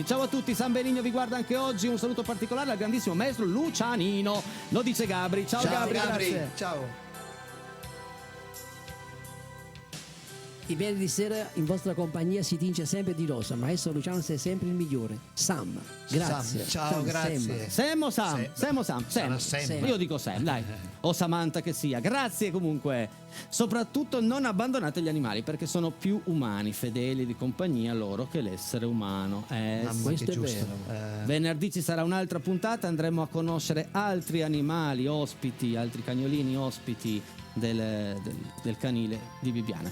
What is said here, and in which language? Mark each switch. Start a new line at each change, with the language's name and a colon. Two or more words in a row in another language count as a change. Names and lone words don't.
Italian: Ciao a tutti, San Benigno vi guarda anche oggi. Un saluto particolare al grandissimo maestro Lucianino. Lo dice Gabri. Ciao Gabri, grazie. Ciao. I venerdì sera in vostra compagnia si tinge sempre di rosa. Maestro Luciano sei sempre il migliore. Sam, grazie. Sam, ciao, Sam, grazie. Sam o Sam? Sam. Sam o Sam? Sarà Sam. Sam. Io dico Sam, dai. O Samantha che sia. Grazie comunque. Soprattutto non abbandonate gli animali perché sono più umani, fedeli di compagnia loro che l'essere umano. Mamma, questo che è giusto. Venerdì ci sarà un'altra puntata, andremo a conoscere altri animali ospiti, altri cagnolini ospiti del canile di Bibbiana.